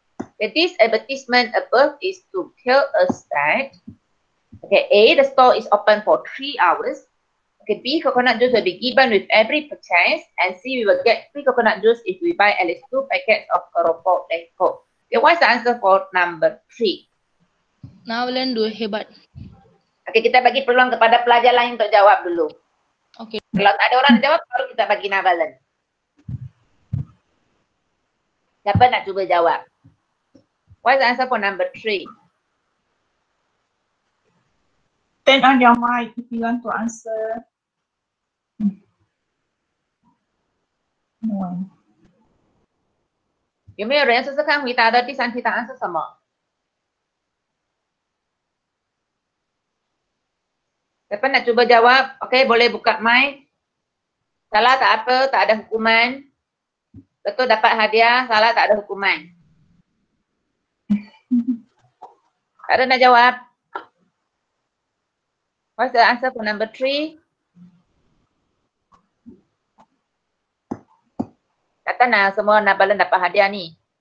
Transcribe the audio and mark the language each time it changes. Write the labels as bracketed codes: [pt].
[en] Okay, this advertisement above is to tell us that, okay, A, the store is open for 3 hours. Okay, B, coconut juice will be given with every purchase. And C, we will get free coconut juice if we buy at least 2 packets of Keropok Leko. Okay, what's the answer for number 3? Nawalan 2 hebat. [ms] Okay, kita bagi peluang kepada pelajar lain untuk jawab dulu. Okay. Kalau tak ada orang nak jawab, baru kita bagi Nabalan. Siapa nak cuba jawab? [en] What's the answer for number 3? Turn on your mic if you want to answer. No. [zh] 有没有人试试看回答的第3题答案是什么？ [ms] Siapa nak cuba jawab? Okay, boleh buka mic. Salah tak apa, tak ada hukuman. Betul dapat hadiah, salah tak ada hukuman. Tak ada nak jawab? [en] What's the answer for number 3? [ms] Takkanlah semua Nabalan dapat hadiah ni.